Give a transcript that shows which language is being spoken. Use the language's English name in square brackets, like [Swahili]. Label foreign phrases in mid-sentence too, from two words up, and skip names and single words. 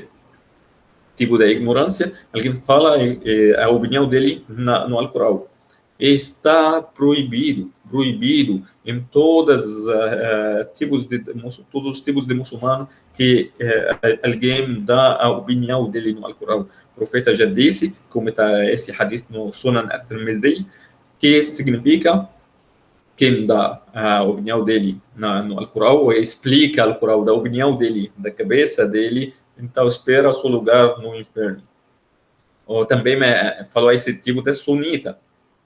[Portuguese] Tipo da ignorância, alguém fala a opinião dele no Alcorão. Está proibido em todos os tipos de muçulmano que alguém dá a opinião dele no Alcorão. O profeta já disse, como está esse hadith no Sunan at-Tirmidhi, que significa quem dá a opinião dele no Alcorão ou explica o Alcorão da opinião dele, da cabeça dele, então espera o seu lugar no inferno. Ou também falou esse tipo de sunita.